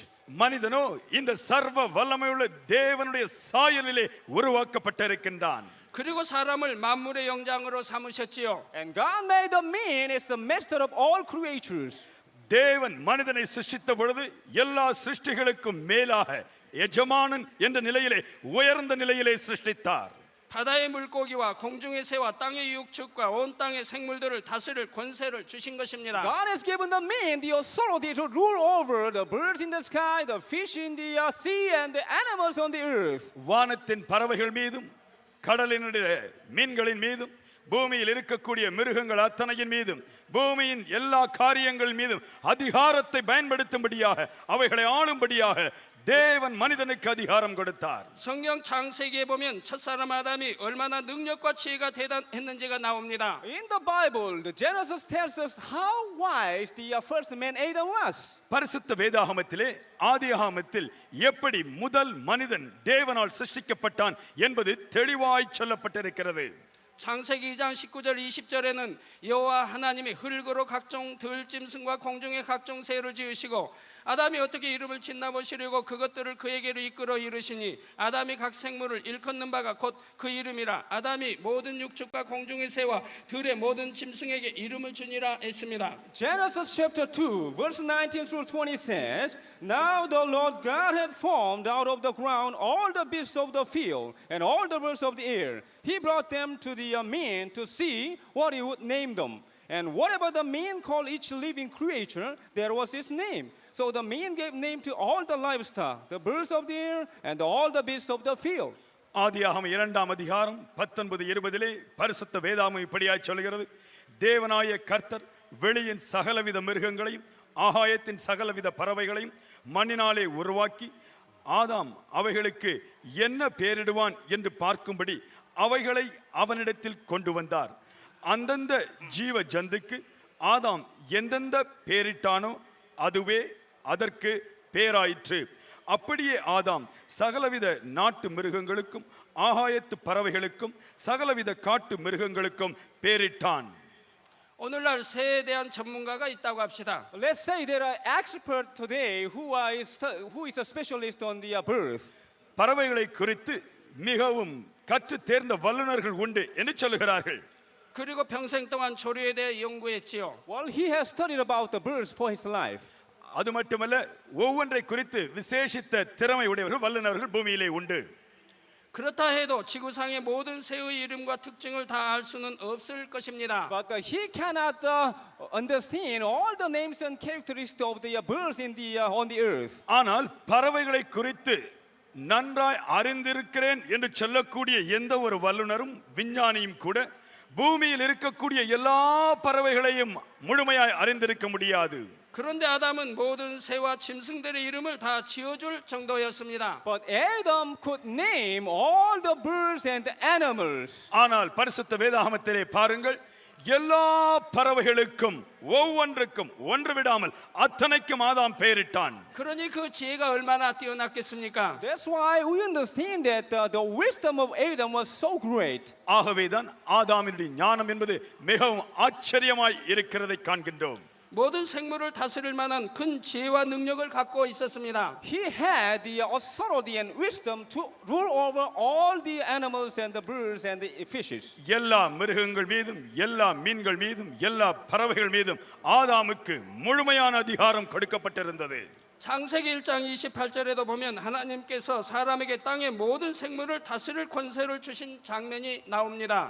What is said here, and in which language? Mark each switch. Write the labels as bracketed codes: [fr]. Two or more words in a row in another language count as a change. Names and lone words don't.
[ta] மனிதனோ இந்த சர்வ வல்லமையுள்ள தேவனுடைய சாயலிலே உருவாக்கப்பட்டிருக்கின்றான். [ko] 그리고 사람을 만물의 영장으로 삼으셨지요. [en] And God made the man as the master of all creatures. [ta] தேவன் மனிதனை சிருஷ்டித்த பொழுது எல்லா சிருஷ்டிகளுக்கும் மேலாக எஜமானன் என்ற நிலையிலே உயர்ந்த நிலையிலே சிருஷ்டித்தார். [ko] 바다의 물고기와 공중의 새와 땅의 육축과 온 땅의 생물들을 다스릴 권세를 주신 것입니다. [en] God has given the man the authority to rule over the birds in the sky, the fish in the sea, and the animals on the earth. [ta] வானத்தின் பறவைகள் மீதும் கடலினுடைய மீன்களின் மீதும் பூமியில் இருக்கக்கூடிய மிருகங்கள் அத்தனையின் மீதும் பூமியின் எல்லா காரியங்கள் மீதும் அதிகாரத்தை பயன்படுத்தும்படியாக அவைகளை ஆளும்படியாக தேவன் மனிதனுக்கு அதிகாரம் கொடுத்தார். [ko] 성경 창세기에 보면 첫사람 아담이 얼마나 능력과 지혜가 대단했는지가 나옵니다. [en] In the Bible, the Genesis tells us how wise the first man Adam was. [ta] பரிசுத்த வேதாகமத்திலே ஆதியாகமத்தில் எப்படி முதல் மனிதன் தேவனால் சிருஷ்டிக்கப்பட்டான் என்பது தெளிவாய் சொல்லப்பட்டிருக்கிறது. [ko] 창세기 2장 19절 20절에는 여호와 하나님이 흙으로 각종 들짐승과 공중의 각종 새를 지으시고 아담이 어떻게 이름을 짓나 보시려고 그것들을 그에게로 이끌어 이르시니 아담이 각 생물을 일컫는 바가 곧 그 이름이라. 아담이 모든 육축과 공중의 새와 들의 모든 짐승에게 이름을 주니라 했습니다. [en] Genesis chapter 2, verse 19 through 20 says, Now the Lord God had formed out of the ground all the beasts of the field and all the birds of the air. He brought them to the man to see what he would name them. And whatever the man called each living creature, there was his name. So the man gave name to all the livestock, the birds of the air, and all the beasts of the field. [ta] ஆதியாகமம் 2ஆம் அதிகாரம் 19-20 பரிசுத்த வேதாகமம் இப்படியாய் சொல்கிறது. தேவனாய கர்த்தர் வெளியின் சகலவித மிருகங்களையும் ஆகாயத்தின் சகலவித பறவைகளையும் மண்ணினாலே உருவாக்கி ஆதாம் அவைகளுக்கு என்ன பெயரிடுவான் என்று பார்க்கும்படி அவைகளை அவனிடத்தில் கொண்டு வந்தார். அந்தந்த ஜீவ ஜந்துக்கு ஆதாம் எந்தெந்த பெயரிட்டானோ அதுவே அதற்கு பேராயிற்று. அப்படியே ஆதாம் சகலவித நாட்டு மிருகங்களுக்கும் ஆகாயத்து பறவைகளுக்கும் சகலவித காட்டு மிருகங்களுக்கும் பேரிட்டான். [ko] 오늘날 새에 대한 전문가가 있다고 합시다. [en] Let's say there are experts today who is a specialist on the birth. [ta] பறவைகளை குறித்து மிகவும் கற்று தேர்ந்த வல்லுநர்கள் உண்டு என்று சொல்லுகிறார்கள். [ko] 그리고 평생 동안 조류에 대해 연구했지요. [en] Well, he has studied about the birds for his life. [ta] அது மட்டுமல்ல ஒவ்வொன்றை குறித்து விசேஷித்த திறமை உடையவர்கள் வல்லுநர்கள் பூமியிலே உண்டு. [ko] 그렇다 해도 지구상의 모든 새의 이름과 특징을 다 알 수는 없을 것입니다. [en] But he cannot understand all the names and characteristics of the birds on the earth. [ta] ஆனால் பறவைகளை குறித்து நன்றாய் அறிந்திருக்கிறேன் என்று சொல்லக்கூடிய எந்த ஒரு வல்லுனரும் விஞ்ஞானியும் கூட பூமியில் இருக்கக்கூடிய எல்லா பறவைகளையும் முழுமையாய் அறிந்திருக்க முடியாது. [ko] 그런데 아담은 모든 새와 짐승들의 이름을 다 지어줄 정도였습니다. [en] But Adam could name all the birds and the animals. [ta] ஆனால் பரிசுத்த வேதாகமத்திலே பாருங்கள், எல்லா பறவைகளுக்கும் ஒவ்வொன்றுக்கும் ஒன்று விடாமல் அத்தனைக்கும் ஆதாம் பெயரிட்டான். [ko] 그러니 그 지혜가 얼마나 뛰어났겠습니까? [en] That's why we understand that the wisdom of Adam was so great. [ta] ஆகவேதான் ஆதாமினுடைய ஞானம் என்பது மிகவும் ஆச்சரியமாய் இருக்கிறதை காண்கின்றோம். [ko] 모든 생물을 다스릴 만한 큰 지혜와 능력을 갖고 있었습니다. [en] He had the authority and wisdom to rule over all the animals and the birds and the fishes. [ta] எல்லா மிருகங்கள் மீதும் எல்லா மீன்கள் மீதும் எல்லா பறவைகள் மீதும் ஆதாமுக்கு முழுமையான அதிகாரம் கொடுக்கப்பட்டிருந்தது. [ko] 창세기 1장 28절에도 보면 하나님께서 사람에게 땅의 모든 생물을 다스릴 권세를 주신 장면이 나옵니다.